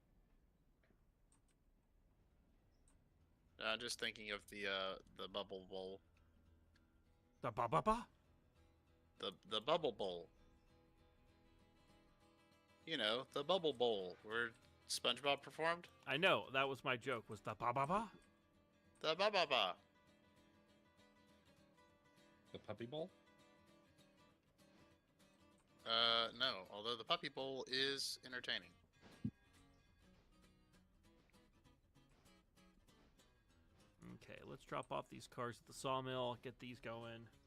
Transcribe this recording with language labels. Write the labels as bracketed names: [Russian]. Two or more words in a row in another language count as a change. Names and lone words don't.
[English] Just thinking of the bubble bowl. The ba-ba-ba? The bubble bowl. You know, the bubble bowl where SpongeBob performed. I know, that was my joke. Was the ba-ba-ba? The ba-ba-ba. The Puppy Bowl? No. Although the puppy bowl is entertaining. Okay, let's drop off these cars at the sawmill, get these going.